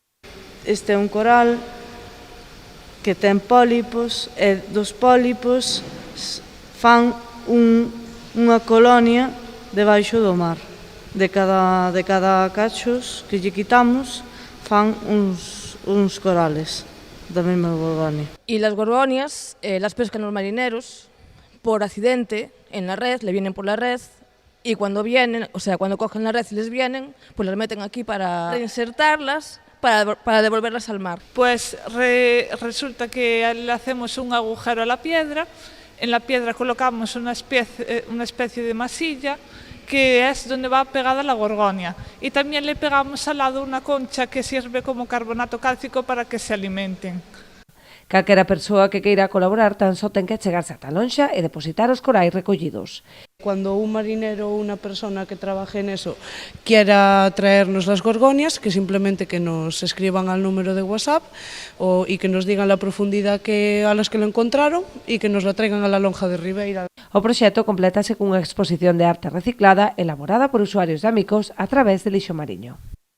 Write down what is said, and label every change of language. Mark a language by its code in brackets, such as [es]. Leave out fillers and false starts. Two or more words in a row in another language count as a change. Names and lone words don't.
[gl] Este é un coral que ten pólipos e dos pólipos fan unha colonia debaixo do mar. De cada cachos que lle quitamos fan uns corales da mesma gorgonia. [es] Y las gorgonias las pescan los marineros por accidente en la red, le vienen por la red y cuando vienen, o sea, cuando cogen la red y les vienen, pues las meten aquí para reinsertarlas, para devolverlas al mar. Pues resulta que le hacemos un agujero a la piedra, en la piedra colocamos una especie de masilla que es donde va pegada la gorgonia y también le pegamos al lado una concha que sirve como carbonato cálcico para que se alimenten. [gl] Calquera persoa que queira colaborar tan só ten que achegarse ata a lonxa e depositar os corais recollidos. [es] Cuando un marinero [gl] ou unha [es] persona que trabaje en eso quiera traernos las gorgonias, que simplemente que nos escriban al número de WhatsApp y que nos digan la profundidad a las que lo encontraron y que nos la traigan a la lonja de Ribeira. [gl] O proxecto complétase cunha exposición de arte reciclada elaborada por usuarios de Amicos a través de lixo mariño.